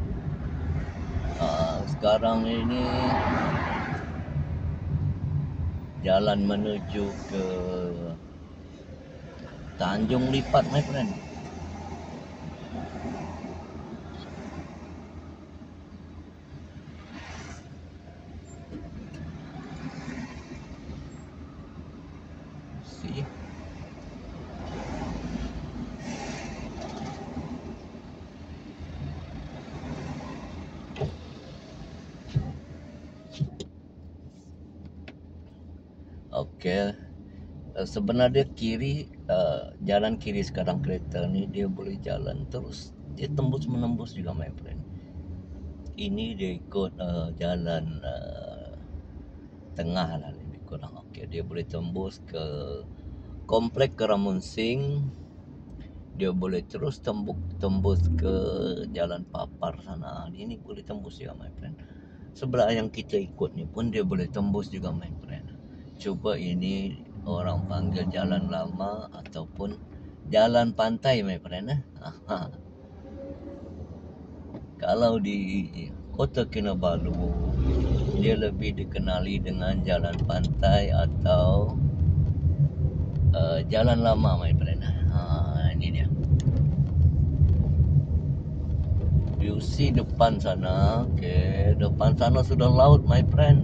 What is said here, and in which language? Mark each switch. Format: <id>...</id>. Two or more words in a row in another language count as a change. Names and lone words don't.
<ms>Sekarang ini jalan menuju ke Tanjung Lipat</ms> <en>my friend.</en> <ms>See? Okay. Sebenarnya kiri, jalan kiri sekarang kereta ni dia boleh jalan terus, dia tembus menembus juga</ms> <en>my friend.</en> <ms>Ini dia ikut jalan tengah lah lebih kurang. Okay, dia boleh tembus ke Komplek Keramun Sing, dia boleh terus tembus ke Jalan Papar sana. Ini boleh tembus juga</ms> <en>my friend.</en> <ms>Sebelah yang kita ikut ni pun dia boleh tembus juga</ms> <en>my friend.</en> <ms>Cuba ini orang panggil jalan lama ataupun jalan pantai</ms> <en>my friend.</en> <ms>Kalau di Kota Kinabalu, dia lebih dikenali dengan jalan pantai atau jalan lama</ms> <en>my friend.</en> <ms>Ini dia.</ms> <en>You see</en> <ms>depan sana, okay, depan sana sudah laut</ms> <en>my friend.</en>